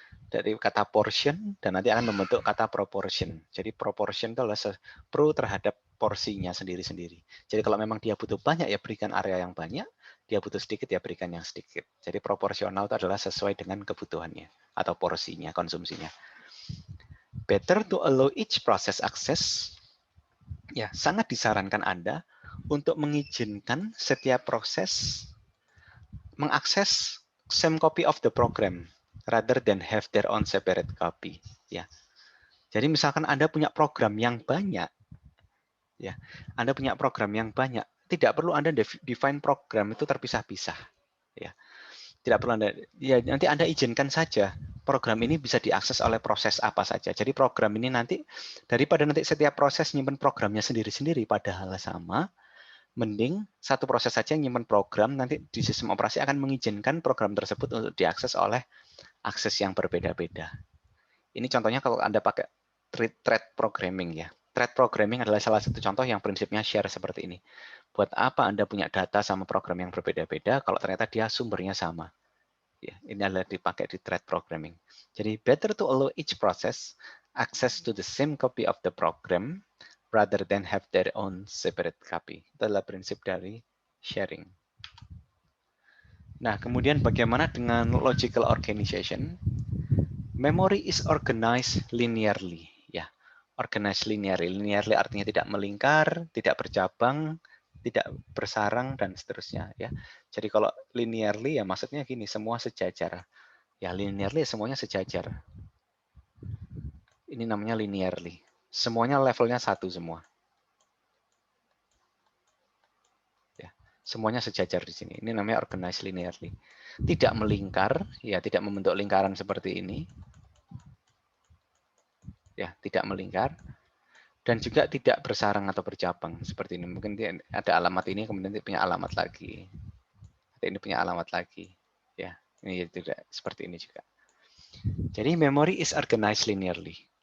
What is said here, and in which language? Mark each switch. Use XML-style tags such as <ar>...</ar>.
<id>Dari kata portion dan nanti akan membentuk kata proportion. Jadi proportion itu adalah pro terhadap porsinya sendiri-sendiri. Jadi kalau memang dia butuh banyak ya berikan area yang banyak, dia butuh sedikit ya berikan yang sedikit. Jadi proporsional itu adalah sesuai dengan kebutuhannya atau porsinya, konsumsinya.</id> <en>Better to allow each process access.</en> <id>Ya, sangat disarankan Anda untuk mengizinkan setiap proses mengakses</id> <en>same copy of the program rather than have their own separate copy.</en> <id>Ya, jadi misalkan Anda punya program yang banyak, ya, Anda punya program yang banyak, tidak perlu Anda define program itu terpisah-pisah, ya. Tidak perlu Anda, ya nanti Anda izinkan saja program ini bisa diakses oleh proses apa saja. Jadi program ini nanti daripada nanti setiap proses nyimpen programnya sendiri-sendiri padahal sama, mending satu proses saja yang nyimpen program, nanti di sistem operasi akan mengizinkan program tersebut untuk diakses oleh akses yang berbeda-beda. Ini contohnya kalau Anda pakai thread programming ya. Thread programming adalah salah satu contoh yang prinsipnya share seperti ini. Buat apa Anda punya data sama program yang berbeda-beda kalau ternyata dia sumbernya sama? Ya, ini adalah dipakai di thread programming.</id> <en>Jadi better to allow each process access to the same copy of the program rather than have their own separate copy.</en> <id>Itu adalah prinsip dari sharing. Nah, kemudian bagaimana dengan logical organization?</id> <en>Memory is organized linearly. Ya, organized linearly.</en> <id>Linearly artinya tidak melingkar, tidak bercabang, tidak bersarang dan seterusnya. Ya, jadi kalau linearly ya maksudnya gini, semua sejajar. Ya, linearly semuanya sejajar. Ini namanya linearly. Semuanya levelnya satu semua. Ya, semuanya sejajar di sini. Ini namanya organized linearly. Tidak melingkar, ya tidak membentuk lingkaran seperti ini. Ya, tidak melingkar. Dan juga tidak bersarang atau bercabang seperti ini. Mungkin ada alamat ini, kemudian punya alamat lagi. Ini punya alamat lagi. Ya, ini tidak seperti ini juga.</id> <en>Jadi memory is organized linearly.</en>